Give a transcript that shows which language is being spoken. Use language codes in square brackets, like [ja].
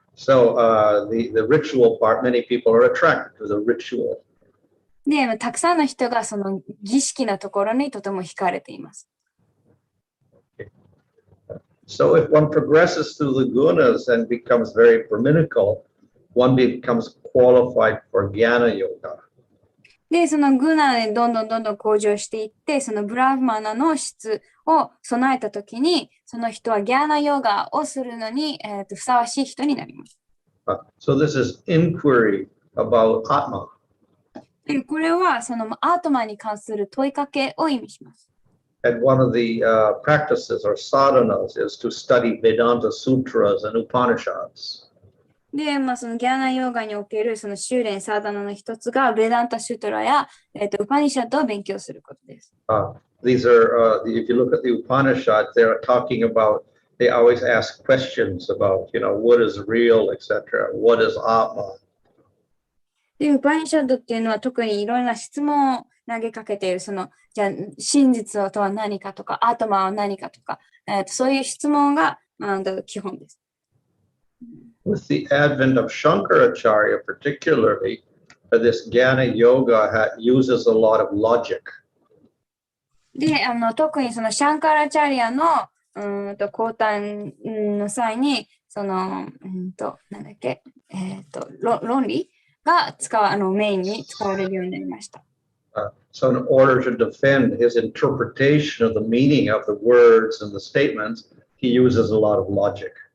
[en] So the ritual part, many people are attracted to the ritual. [ja] で、たくさんの人がその儀式のところにとても惹かれています。 [en] So if one progresses through the gunas and becomes very brahminical, one becomes qualified for jnana yoga. [ja] で、そのグナでどんどん向上していって、そのブラフマナの質を備えたときに、その人はギャーナヨガをするのに、ふさわしい人になります。 [en] So this is inquiry about Atma. [ja] で、これはそのアートマに関する問いかけを意味します。 [en] And one of the practices or sadhanas is to study Vedanta Sutras and Upanishads. [ja] で、まあ、そのギャーナヨガにおけるその修練サーダナの一つが、ベダンタシュトラや、ウパニシャッドを勉強することです。 [en] These are, if you look at the Upanishads, they're talking about, they always ask questions about, what is real, etc. What is Atma? [ja] で、ウパニシャッドっていうのは特にいろんな質問を投げかけている、じゃあ、真実とは何かとか、アートマは何かとか、そういう質問が、基本です。 [en] With the advent of Shankaracharya particularly, this Jnana Yoga uses a lot of logic. [ja] で、特にそのシャンカラチャリアの講談の際に、なんだっけ、論理がメインに使われるようになりました。 [en] So in order to defend his interpretation of the meaning of the words and the statements, he uses a lot of logic.